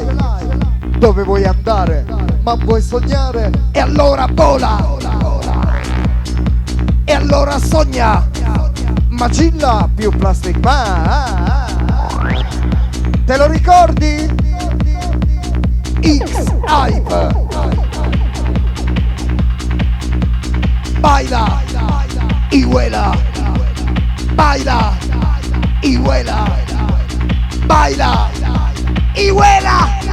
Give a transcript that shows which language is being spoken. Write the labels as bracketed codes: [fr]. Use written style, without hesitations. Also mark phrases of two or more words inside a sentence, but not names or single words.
[it] Dove vuoi andare? Ma vuoi sognare? E allora vola! E allora sogna! Magilla più Plastic Man! Te lo ricordi? X-Hype! [es] Baila! Y vuela! Baila! Y vuela! Baila y vuela.